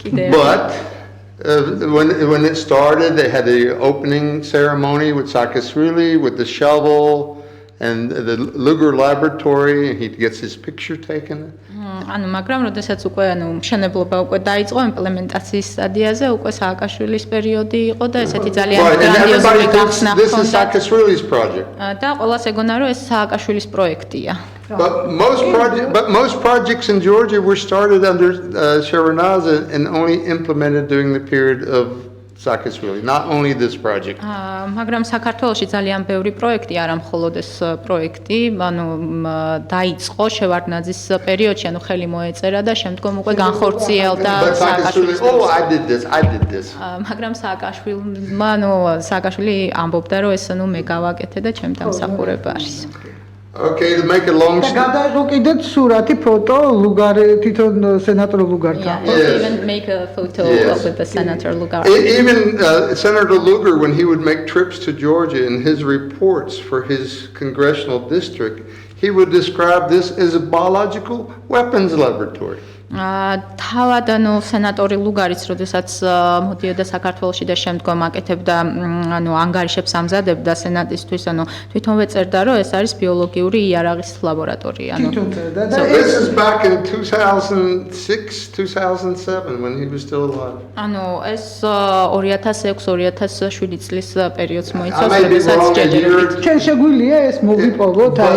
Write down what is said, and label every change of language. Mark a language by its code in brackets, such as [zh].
[en] But when it started, they had the opening ceremony with Saakashvili with the shovel and the Luger laboratory, and he gets his picture taken. [ka] ანუ მაგრამ როდესაც უკვე ანუ მშენებლობა უკვე დაიწყო იმპლემენტაციის სტადიაზე, უკვე სააკაშვილის პერიოდი იყო და ესეთი ძალიან გრანდიოზული გახსნა [en] This is Saakashvili's project. [ka] და ყველას ეგონა რომ ეს სააკაშვილის პროექტია. [en] But most projects in Georgia were started under Shevardnadze and only implemented during the period of Saakashvili, not only this project. [ka] მაგრამ საქართველოში ძალიან ბევრი პროექტი, არა მხოლოდ ეს პროექტი, ანუ დაიწყო შევარდნაძის პერიოდში, ანუ ხელი მოეწერა და შემდგომ უკვე განხორციელდა სააკაშვილის. [en] Oh, I did this. [ka] მაგრამ სააკაშვილმა, ანუ სააკაშვილი ამბობდა, რომ ეს ანუ მე გავაკეთე და ჩემ დამსახურება არის. [en] Okay, to make a long story. [ka] გადაიღო კიდეც სურათი, ფოტო თვითონ სენატორ ლუგართან. [en] Even make a photo with the Senator Lugar. Even Senator Lugar, when he would make trips to Georgia in his reports for his congressional district, he would describe this as a biological weapons laboratory. [ka] თავად ანუ სენატორი ლუგარიც როდესაც მოდიოდა საქართველოში და შემდგომ აკეთებდა ანუ ანგარიშებს ამზადებდა სენატისთვის, ანუ თვითონვე წერდა, რომ ეს არის ბიოლოგიური იარაღის ლაბორატორია. ანუ [en] This is back in 2006, 2007 when he was still alive. [ka] ანუ ეს 2006-2007 წლის პერიოდს მოიცავს, როდესაც ჯერჯერობით. ჩვენ შეგვიძლია ეს მოვიპოვოთ,